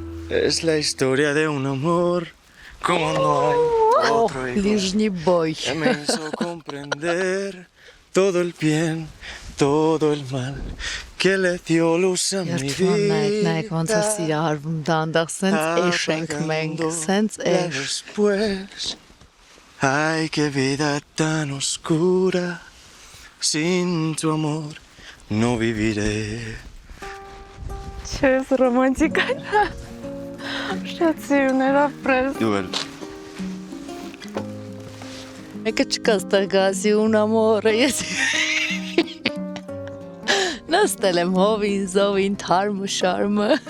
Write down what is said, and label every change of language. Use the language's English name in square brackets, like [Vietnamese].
[Spanish] Es la historia de un amor como no hay otro igual. [Armenian] Լիժնի բոյ։ [Spanish] Que me hizo comprender todo el bien, todo el mal que le dio luz a mi vida. [Armenian] Նայեք ոնց է սիրահարվում դանդաղ, սենց էշ ենք մենք, սենց էշ։ [Spanish] Después, ay, qué vida tan oscura, sin tu amor no viviré. [Armenian] Չես ռոմանտիկան։ Շատ սիրուներ ապրես։ Դու էլ։ Մեկը չկա ստեղ գազի [Italian] un amore, [Armenian] ես նստել եմ հովին, զովին, թարմը, շարմը։